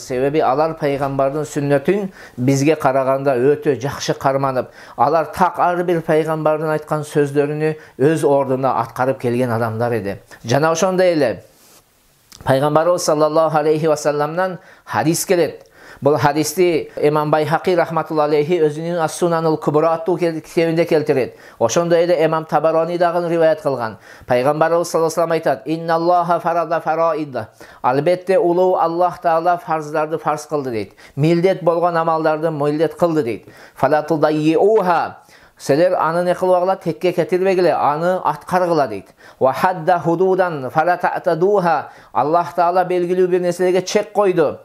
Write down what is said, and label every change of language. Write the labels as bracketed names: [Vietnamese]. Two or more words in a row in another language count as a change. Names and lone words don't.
[Kyrgyz] Себеби алар пайгамбардын сүннөтүн бизге караганда өтө жакшы карманып, алар так ар бир пайгамбардын айткан сөздөрүнү өз ордуна аткарып келген адамдар эди. Жана ошондой эле пайгамбарыбыз [Arabic] صلى الله عليه وسلم [Kyrgyz] хадис келет. Бұл хадисти Имам Байхақи [Arabic] رحمة الله عليه [Kyrgyz] өзүнүн Ас-Сунанул Кубра аттуу китебинде келтирет. Ошондой эле Имам Табарони дагы риваят кылган. Пайгамбарыбыз [Arabic] صلى الله عليه وسلم [Kyrgyz] айтат: [Arabic] "إن الله فرض فرائض." [Kyrgyz] Албетте улуу Аллах Таала фарздарды фарз кылды дейт. Милдет болгон амалдарды милдет кылды дейт. [Arabic] فلا تضيعوها. [Kyrgyz] Силер аны не кылбагыла, текке кетирбегиле, аны аткаргыла дейт. [Arabic] وحد حدودا فلا تعتدوها. [Kyrgyz] Аллах Таала белгилүү бир нерселерге чек койду.